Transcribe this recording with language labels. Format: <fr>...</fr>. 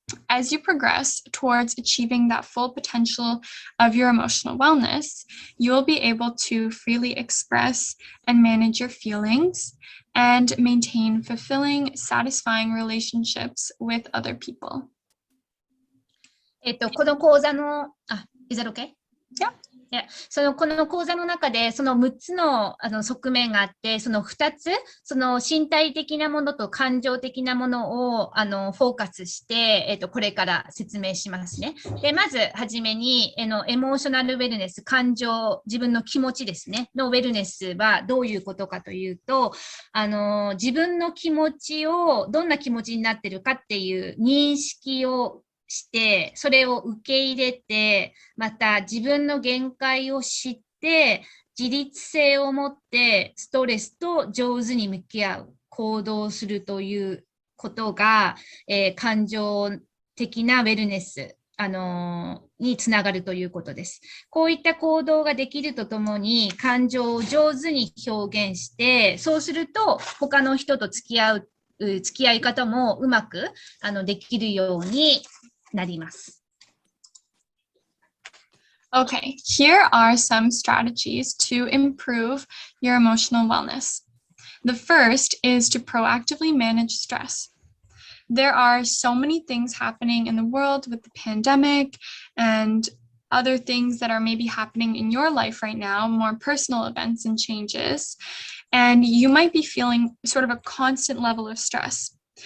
<en>As you progress towards achieving that full potential of your emotional wellness, you will be able to freely express and manage your feelings and maintain fulfilling, satisfying relationships with other people.</en> <ja>この講座の、</ja> <en>is that okay? Yeah.</en> <ja>この講座の中でその6つの側面があって、その2つ、その身体的なものと感情的なものをフォーカスして、これから説明しますね。で、まずはじめにエモーショナルウェルネス、感情、自分の気持ちですね、のウェルネスはどういうことかというと、自分の気持ちをどんな気持ちになってるかっていう認識をして、それを受け入れて、また自分の限界を知って、自立性を持ってストレスと上手に向き合う、行動するということが、感情的なウェルネス、につながるということです。こういった行動ができるとともに、感情を上手に表現して、そうすると他の人と付き合い方もうまくできるようになります。</ja> <en>Okay, here are some strategies to improve your emotional wellness. The first is to proactively manage stress. There are so many things happening in the world with the pandemic and other things that are maybe happening in your life right now, more personal events and changes, and you might be feeling sort of a constant level of stress.</en>